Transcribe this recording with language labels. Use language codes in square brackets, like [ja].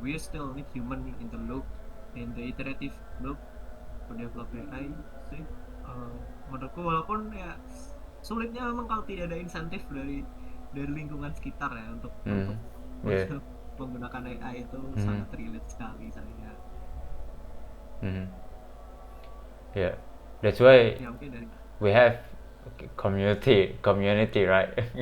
[en] We still need human in the loop, in the iterative loop to develop AI sih. [id] Uh, Menurutku walaupun ya sulitnya memang kalau tidak ada insentif dari lingkungan sekitar ya untuk Mhm. Ya. untuk menggunakan AI itu Mhm. sangat relate sekali saya. [en] Mhm. Yeah, that's why [id] Ya mungkin dari [en] we have community, right?